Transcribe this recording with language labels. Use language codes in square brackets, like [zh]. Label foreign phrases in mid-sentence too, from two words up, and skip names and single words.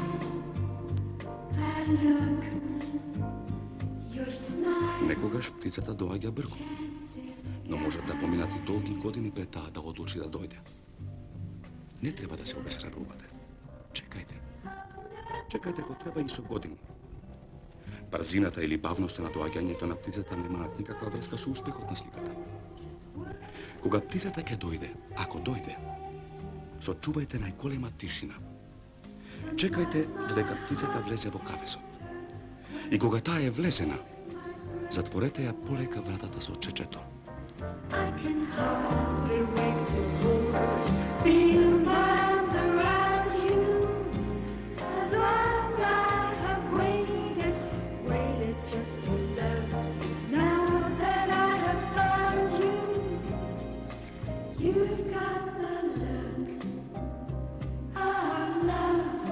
[en] That look, your smile. [mk] Некогаш птицата доаѓа брко, но може да поминат и долги години пред таа да одлучи да дојде. Не треба да се обесрабрувате. Чекајте. Чекајте ако треба и со години. Брзината или бавноста на доаѓањето на птицата немаат никаква врска со успехот на сликата. Кога птицата ќе дојде, ако дојде, сочувајте најголема тишина. Чекајте додека птицата влезе во кафесот. И кога таа е влезена, затворете ја полека вратата со чечето. [en] I can hardly wait to hold you. Feel my arms around you. How long I have waited, waited just to love you. Now that I have found you, you've got the look of love.